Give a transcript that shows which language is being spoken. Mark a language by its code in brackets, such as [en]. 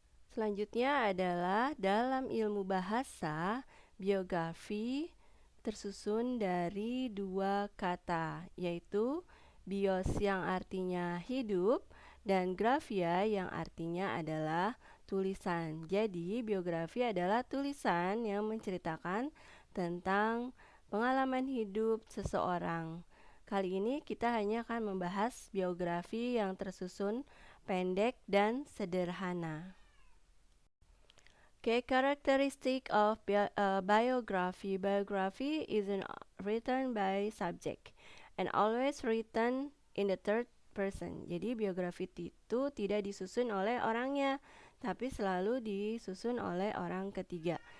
[id] Selanjutnya adalah dalam ilmu bahasa, biografi tersusun dari dua kata, yaitu bios yang artinya hidup dan grafia yang artinya adalah tulisan. Jadi, biografi adalah tulisan yang menceritakan tentang pengalaman hidup seseorang. Kali ini kita hanya akan membahas biografi yang tersusun pendek dan sederhana. [en] Okay, characteristic of biography. Biography is written by subject and always written in the third person. [id] Jadi biografi itu tidak disusun oleh orangnya, tapi selalu disusun oleh orang ketiga.